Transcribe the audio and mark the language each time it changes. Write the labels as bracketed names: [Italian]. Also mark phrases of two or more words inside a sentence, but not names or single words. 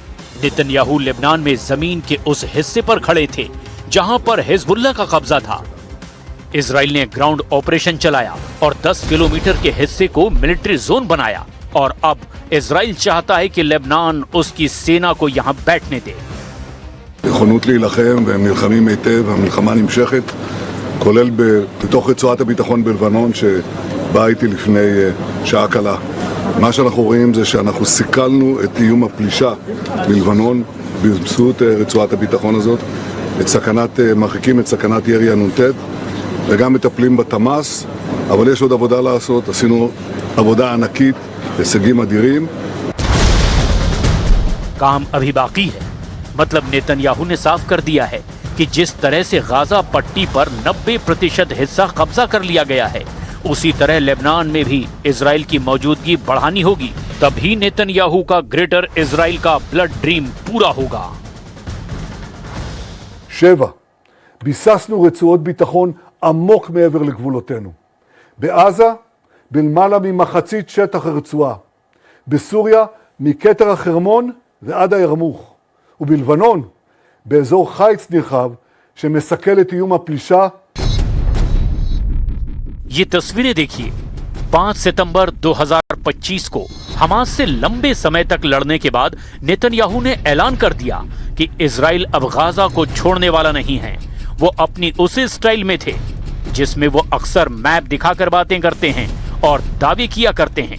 [Hindi] नेतन्याहू लेबनान में जमीन के उस हिस्से पर खड़े थे जहां पर हिजबुल्लाह का कब्जा था। इजराइल ने [English] ground operation [Hindi] चलाया और 10 किलोमीटर के हिस्से को [English] military zone [Hindi] बनाया, और अब इजराइल चाहता है कि लेबनान उसकी सेना को यहां बैठने दे। [Hebrew] נכונות להילחם, והם נלחמים היטב, המלחמה נמשכת, כולל בתוך רצועת הביטחון בלבנון שבאה איתי לפני שעה קלה. מה שאנחנו רואים זה שאנחנו סיכלנו את איום הפלישה מלבנון באמצעות רצועת הביטחון הזאת, מרחיקים את סכנת ירי הנ"ט, וגם מטפלים בתמ"ס, אבל יש עוד עבודה לעשות, עשינו עבודה ענקית, הישגים אדירים. [Hindi] काम अभी बाकी है। मतलब नेतन्याहू ने साफ कर दिया है कि जिस तरह से गाजा पट्टी पर 90% हिस्सा कब्जा कर लिया गया है, उसी तरह लेबनान में भी इजराइल की मौजूदगी बढ़ानी होगी, तभी नेतन्याहू का ग्रेटर इजराइल का [English] blood dream [Hindi] पूरा होगा। 7. [Hebrew] ביססנו רצועות ביטחון עמוק מעבר לגבולותינו. בעזה בלמעלה ממחצית שטח הרצועה. בסוריה, מכתר החרמון ועד הירמוך. ובלבנון, באזור חיץ נרחב שמסכל את איום הפלישה. [Hindi] ये तस्वीरें देखिए। 5 सितंबर 2025 को हमास से लंबे समय तक लड़ने के बाद नेतन्याहू ने ऐलान कर दिया कि इजराइल अब गाजा को छोड़ने वाला नहीं है। वो अपनी उसी स्टाइल में थे जिसमें वो अक्सर मैप दिखाकर बातें करते हैं और दावे किया करते हैं।